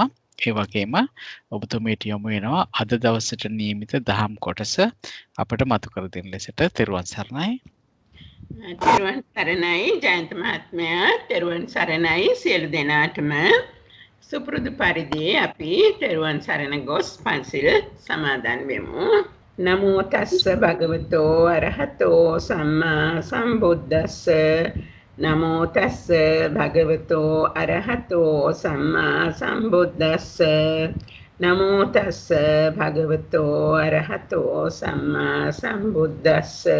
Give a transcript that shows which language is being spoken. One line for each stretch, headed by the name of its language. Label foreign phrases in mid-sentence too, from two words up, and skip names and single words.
Sinhala: ඒ වගේම ඔබතුමීට යොමු වෙනවා අද දවසට නියමිත දහම් කොටස අපට මතු කර දෙන ලෙසට. තෙරුවන් සරණයි. තෙරුවන් සරණයි ජයන්ත මහත්මයා. තෙරුවන් සරණයි සියලු දෙනාටම. සුපුරුදු පරිදි අපි තෙරුවන් සරණ ගොස් පන්සිල් සමාදන් වෙමු.
Pali: නමෝ තස්ස භගවතෝ අරහතෝ සම්මා සම්බුද්දස්ස. නමෝ තස්ස භගවතෝ අරහතෝ සම්මා සම්බුද්දස්ස. නමෝ තස්ස භගවතෝ අරහතෝ සම්මා සම්බුද්දස්ස.